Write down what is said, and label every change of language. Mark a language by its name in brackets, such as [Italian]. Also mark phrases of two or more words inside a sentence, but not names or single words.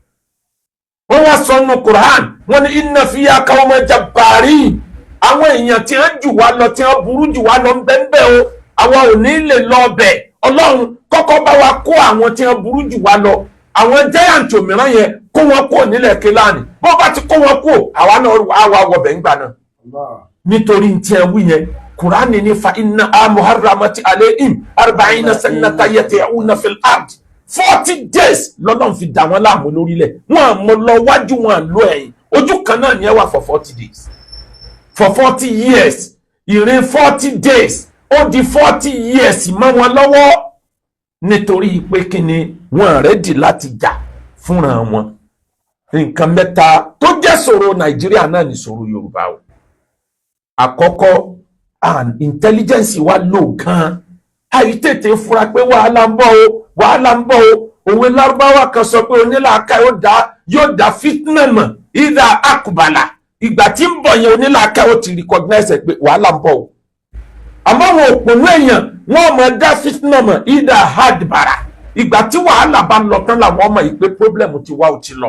[Yoruba] wọ́n wá sọ nínú Qur'an wọ́n ní [Arabic] إن فيها قوما جبارين [Yoruba] àwọn èèyàn tí wọ́n jù wá lọ tí wọ́n burú jù wá lọ ń bẹ́ẹ̀ o àwa ò ní lè lọ ọbẹ̀. Ọlọ́run kọ́kọ́ bá wa kó àwọn tí wọ́n burú jù wá lọ àwọn giant òmíràn yẹn kó wọn kó nílẹ̀ Kénáánì bó bá ti kó wọn kó àwa náà àwa wọbẹ̀ ńgbà náà. nítorí tí ẹ wí yẹn Kùránì ní [Arabic] فإن محرمة عليهم أربعين سنة يتيهون في الأرض [Yoruba] 40 days lọ́lọ́run fi dà wọ́n láàmú lórílẹ̀ wọn mọ lọ wájú wọn lọ ẹ̀yìn ojú kan náà ni ẹ wà [English] for 40 days for 40 years [Yoruba] ìrìn 40 days ó di 40 years mọ́ wọn lọ́wọ́ nítorí pé kíni wọn rẹ́dì láti jà fúnra wọn. nǹkan mẹ́ta tó jẹ́ ṣòro Nàìjíríà náà ní ṣòro Yorùbá o. àkọ́kọ́ intelligence wa lò gan àyí tètè fura pé wàhálà ń bọ̀ o òwe lárúbáwá kan sọ pé onílàáká yóò dá fitna mọ̀ ìdá àkùbàlà ìgbà tí ń bọ̀ yẹn onílàáká ó ti recognize pé wàhálà ń bọ̀ o àmọ́ wọn òpònú èèyàn wọn mọ̀ dá fitna mọ̀ ìdá hadbara ìgbà tí wàhálà bá lọ tán làwọn ọmọ yìí pé problem ti wá ò ti lọ.